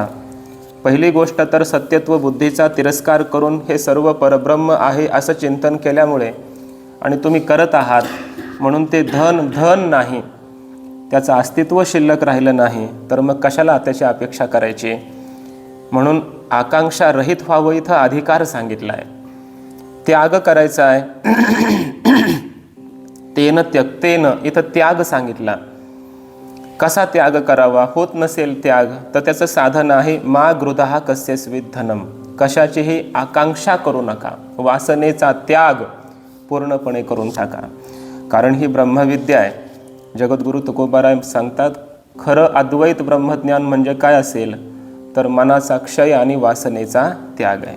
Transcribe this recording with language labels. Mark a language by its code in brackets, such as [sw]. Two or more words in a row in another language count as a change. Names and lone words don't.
[mr] पहिली गोष्ट तर सत्यत्व बुद्धीचा तिरस्कार करून हे सर्व परब्रह्म आहे असं चिंतन केल्यामुळे आणि तुम्ही करत आहात म्हणून ते धन नाही, त्याचं अस्तित्व शिल्लक राहिलं नाही, तर मग कशाला त्याची अपेक्षा करायची? म्हणून आकांक्षा रहित व्हावं इथं अधिकार सांगितला आहे. त्याग करायचा आहे. [sa] तेन त्यक्तेन, [mr] इथं त्याग सांगितला. कसा त्याग करावा? होत नसेल त्याग तर त्याचं साधन आहे [sa] मा गृधः कस्यस्वित् धनम. [mr] कशाचीही आकांक्षा करू नका. वासनेचा त्याग पूर्णपणे करून टाका. कारण ही ब्रह्मविद्या आहे. जगद्गुरु तुकोबाराय सांगतात खरं अद्वैत ब्रह्मज्ञान म्हणजे काय असेल तर मनाचा क्षय आणि वासनेचा त्याग आहे.